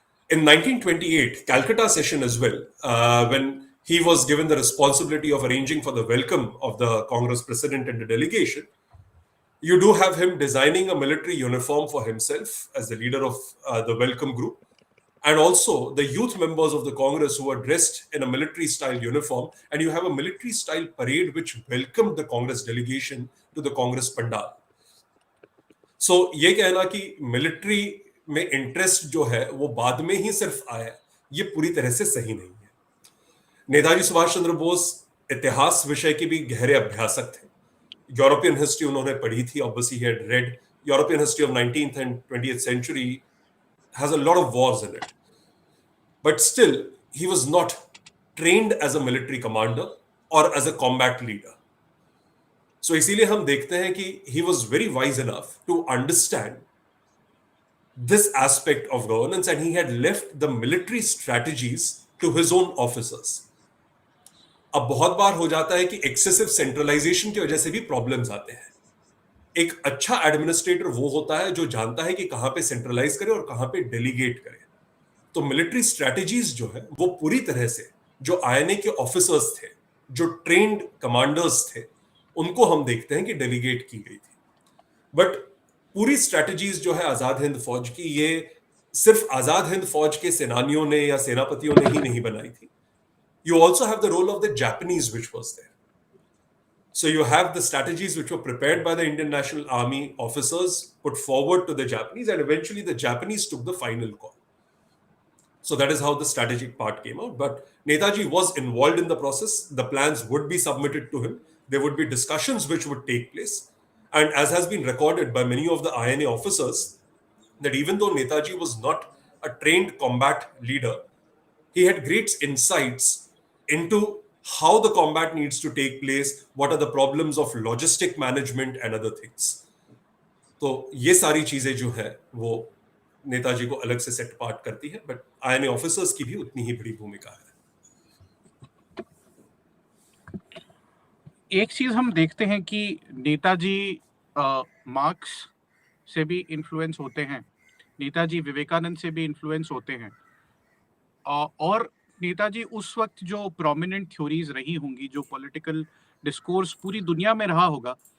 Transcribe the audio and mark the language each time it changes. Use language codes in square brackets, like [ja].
[en] In 1928, Calcutta session as well, when he was given the responsibility of arranging for the welcome of the Congress president and the delegation, you do have him designing a military uniform for himself as the leader of the welcome group, and also the youth members of the Congress who were dressed in a military style uniform, and you have a military style parade which welcomed the Congress delegation to the Congress Pandal. [hi] So ये कहना कि military में interest जो है वो बाद में ही सिर्फ आया, ये पूरी तरह से सही नहीं है. नेताजी सुभाष चंद्र बोस इतिहास विषय के भी गहरे अभ्यासक थे. यूरोपियन हिस्ट्री उन्होंने पढ़ी थी. [en] Obviously he had read European history of 19th and 20th century has a lot of wars in it. But still, he was not trained as a military commander or as a combat leader. So [hi] इसीलिए हम देखते हैं कि [en] he was very wise enough to understand this aspect of governance, and he had left the military strategies to his own officers. [hi] अब बहुत बार हो जाता है कि एक्सेसिव सेंट्रलाइजेशन की वजह से भी प्रॉब्लम्स आते हैं. एक अच्छा एडमिनिस्ट्रेटर वो होता है जो जानता है कि कहां पे सेंट्रलाइज करे और कहां पे डेलीगेट करे. तो मिलिट्री स्ट्रेटजीज जो है वो पूरी तरह से जो आईएनए के ऑफिसर्स थे, जो ट्रेन्ड कमांडर्स थे, उनको हम देखते हैं कि डेलीगेट की गई थी. बट पूरी स्ट्रेटजीज जो है आजाद हिंद फौज की, ये सिर्फ आजाद हिंद फौज के सेनानियों ने या सेनापतियों ने ही नहीं बनाई थी. [en] You also have the role of the Japanese which was there. So you have the strategies which were prepared by the Indian National Army officers, put forward to the Japanese, and eventually the Japanese took the final call. So that is how the strategic part came out. But Netaji was involved in the process. The plans would be submitted to him. There would be discussions which would take place. And as has been recorded by many of the INA officers, that even though Netaji was not a trained combat leader, he had great insights into how the combat needs to take place, what are the problems of logistic management and other things. [hi] तो ये सारी चीजें जो है वो नेताजी को अलग से सेट पार्ट करती है, बट आईएनए ऑफिसर्स की भी उतनी ही बड़ी भूमिका है. एक चीज हम देखते हैं कि नेताजी मार्क्स से भी इन्फ्लुएंस होते हैं, नेताजी विवेकानंद से भी इन्फ्लुएंस होते हैं, और नेताजी उस वक्त जो प्रोमिनेंट थ्योरीज रही होंगी, जो पॉलिटिकल डिस्कोर्स पूरी दुनिया में रहा होगा,